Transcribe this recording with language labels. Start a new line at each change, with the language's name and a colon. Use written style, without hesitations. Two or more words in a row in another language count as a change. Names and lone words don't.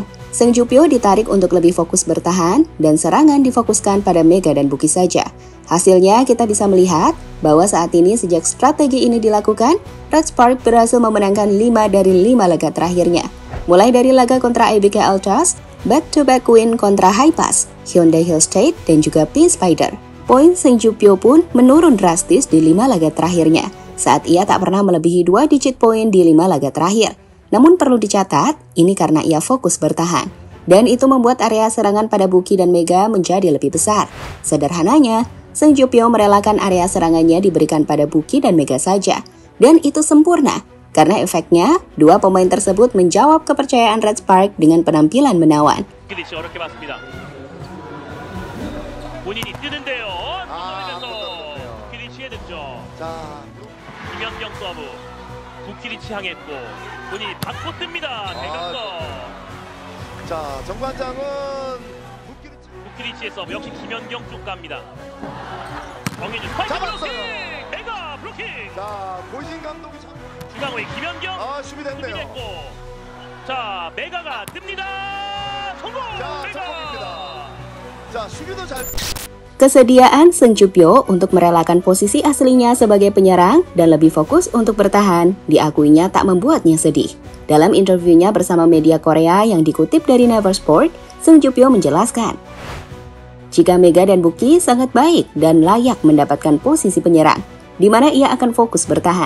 Indonesian: Sung Ju-pyo ditarik untuk lebih fokus bertahan, dan serangan difokuskan pada Mega dan Buki saja. Hasilnya kita bisa melihat bahwa saat ini sejak strategi ini dilakukan, Red Spark berhasil memenangkan 5 dari 5 laga terakhirnya. Mulai dari laga kontra IBK Altas,
English: back-to-back win
Indonesian: kontra Haipas, Hyundai Hill State, dan juga P-Spider. Poin Sung Ju-pyo pun menurun drastis di 5 laga terakhirnya, saat ia tak pernah melebihi 2 digit poin di 5 laga terakhir. Namun perlu dicatat, ini karena ia fokus bertahan. Dan itu membuat area serangan pada Buki dan Mega menjadi lebih besar. Sederhananya, Sung Ju-pyo merelakan area serangannya diberikan pada Buki dan Mega saja. Dan itu sempurna, karena efeknya, 2 pemain tersebut menjawab kepercayaan Red Spark dengan penampilan menawan.
Korean: 본인이 뜨는데요. 선점에서 부키리치의 득점. 자, 김연경 서브. 부키리치 향했고 본인이 받고 뜹니다. 대각선. 자, 정관장은 부키리치의 서브 역시 김연경 쪽 갑니다. 정해준 스파이크 블로킹. 메가 블로킹. 자, 고진 감독이 중앙의 김연경. 수비됐네요. 자, 메가가 뜹니다. 성공. 자, 메가. 성공입니다. 자, 수비도 잘.
Indonesian: Kesediaan Sung Ju-pyo untuk merelakan posisi aslinya sebagai penyerang dan lebih fokus untuk bertahan, diakuinya tak membuatnya sedih. Dalam interviunya bersama media Korea yang dikutip dari Naver Sport, Sung Ju-pyo menjelaskan, jika Mega dan Buki sangat baik dan layak mendapatkan posisi penyerang, di mana ia akan fokus bertahan.